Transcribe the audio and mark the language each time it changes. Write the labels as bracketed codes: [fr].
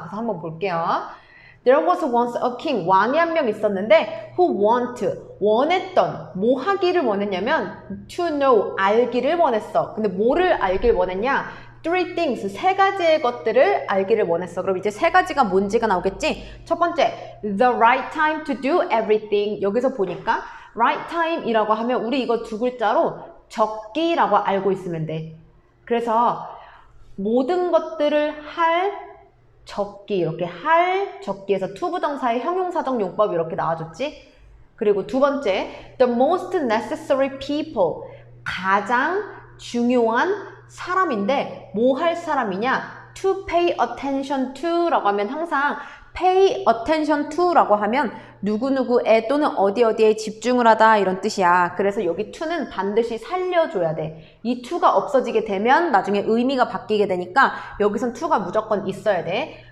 [ko] 그래서 한번 볼게요. [en] There was once a king. [ko] 왕이 한 명 있었는데 who 원했던, 뭐 하기를 원했냐면 to know, 알기를 원했어. 근데 뭐를 알길 원했냐? [en] Three things, [ko] 세 가지의 것들을 알기를 원했어. 그럼 이제 세 가지가 뭔지가 나오겠지? 첫 번째, [en] the right time to do everything. [ko] 여기서 보니까 right time이라고 하면 우리 이거 두 글자로 적기라고 알고 있으면 돼. 그래서 모든 것들을 할 적기, 이렇게 할 적기에서 투부정사의 형용사적 용법 이렇게 나와줬지? 그리고 두 번째, [en] the most necessary people. [ko] 가장 중요한 사람인데 뭐 할 사람이냐? to pay attention to 라고 하면 항상 pay attention to 라고 하면 누구누구에 또는 어디에 집중을 하다 이런 뜻이야. 그래서 여기 to는 반드시 살려줘야 돼. 이 to가 없어지게 되면 나중에 의미가 바뀌게 되니까 여기선 to가 무조건 있어야 돼.